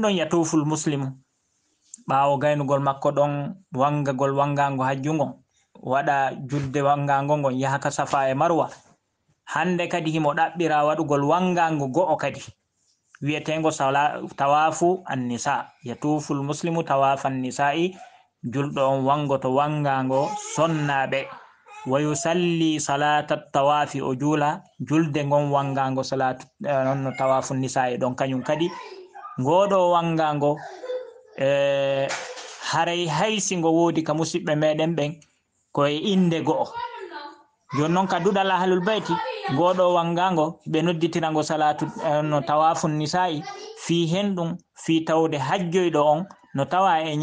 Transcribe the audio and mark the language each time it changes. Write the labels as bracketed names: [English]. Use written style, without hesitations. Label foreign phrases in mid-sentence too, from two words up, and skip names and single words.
[Fula] ɗon [Arabic] يطوف المسلم [Fula] ɓawo gaynugol makko ɗon wangagol wangango hajju ngon waɗa julde wangango ngon yaha ka safa e marwa hande kadi himo ɗaɓɓira waɗugol wangango go'o kadi wiyetengo [Arabic] طواف النساء يطوف المسلم طواف النساء [Fula] julɗo on wangoto wangango sonnaɓe [Arabic] ويصلي صلاة الطواف [Fula] o juula julde ngon wangango salatu nonno [Arabic] طواف النساء [Fula] ɗon kañum kadi ngoɗo wangango haray haysingo wodi ka musidɓe meɗen ɓen koye inde go'o joni noon ka duɗal [Arabic] أهل البيت [Fula] ngoɗo wangango ɓe nodditirango salatu no [Arabic] طواف النساء [Fula] fi henɗum fi tawde hajjoyɗo on no tawa e